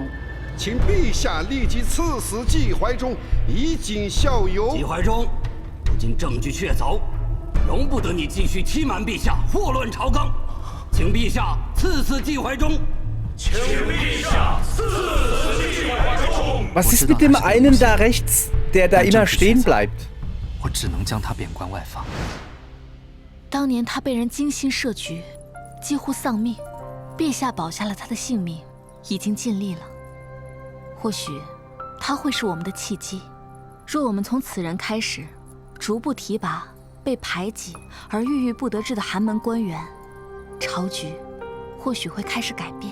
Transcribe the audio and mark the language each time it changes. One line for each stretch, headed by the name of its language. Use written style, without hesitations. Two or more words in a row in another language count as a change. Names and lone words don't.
Chinese: 请陛下立即赐死季怀忠，以儆效尤。季怀忠，如今证据确凿，容不得你继续欺瞒陛下，祸乱朝纲。请陛下赐死季怀忠。请陛下赐死季怀忠。
German: Was ist mit dem einen da rechts, der da immer stehen bleibt?
Chinese: 我只能将他贬官外放。当年他被人精心设局，几乎丧命，陛下保下了他的性命，已经尽力了。或许他会是我们的契机。若我们从此人开始，逐步提拔被排挤而郁郁不得志的寒门官员，朝局或许会开始改变。